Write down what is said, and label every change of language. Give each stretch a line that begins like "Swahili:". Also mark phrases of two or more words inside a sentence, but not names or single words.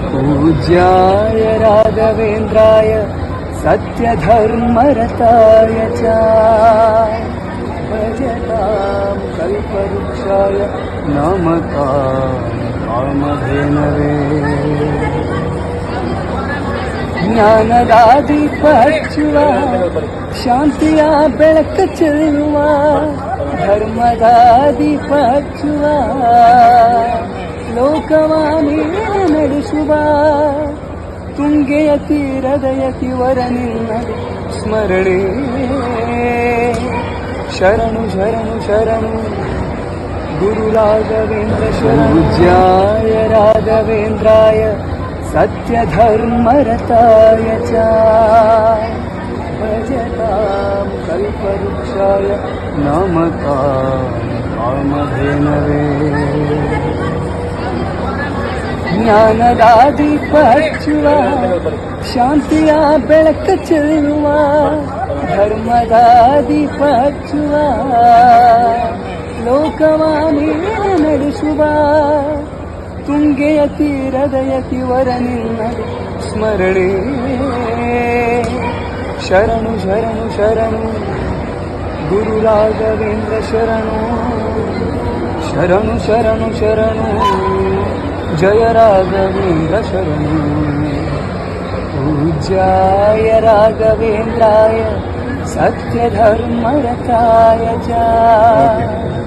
Sanskrit: पूज्याय राघवेन्द्राय सत्यधर्मरताय च भजतां कल्पवृक्षाय नमतां कामधेनवे
Kannada: ಜ್ಞಾನದಾದೀಪ ಹಚ್ಚುವ ಶಾಂತಿಯ ಬೆಳಕು ಚೆಲ್ಲುವ ಧರ್ಮದ ದೀಪ ಹಚ್ಚುವ ಲೋಕವಾಣಿ ನಡೆಸುವ ತುಂಗೆಯ ತೀರದ ಯತಿವರ ನಿನ್ನ ಸ್ಮರಣೆ ಶರಣು ಶರಣು ಶರಣು ಗುರು ರಾಘವೇಂದ್ರ ಶರಣು
Sanskrit: ಪೂಜ್ಯಾಯ ರಾಘವೇಂದ್ರಾಯ सत्यधर्मरताय च भजतां कल्पवृक्षाय नमतां कामधेनवे
Kannada: ಜ್ಞಾನದ ದೀಪ ಹಚ್ಚುವ ಶಾಂತಿಯ ಬೆಳಕು ಚೆಲ್ಲುವ ಧರ್ಮದ ದೀಪ ಹಚ್ಚುವ ಲೋಕವಾಣಿ ನಡೆಸುವ ತುಂಗೆಯ ತೀರದ ಯತಿವರ ನಿನ್ನ ಸ್ಮರಣೆ ಶರಣು ಶರಣು ಶರಣು ಗುರು ರಾಘವೇಂದ್ರ ಶರಣು ಶರಣು ಶರಣು ಶರಣು ಜಯ ರಾಘವೇಂದ್ರ ಶರಣು
Sanskrit: पूज्याय राघवेन्द्राय सत्यधर्मरताय च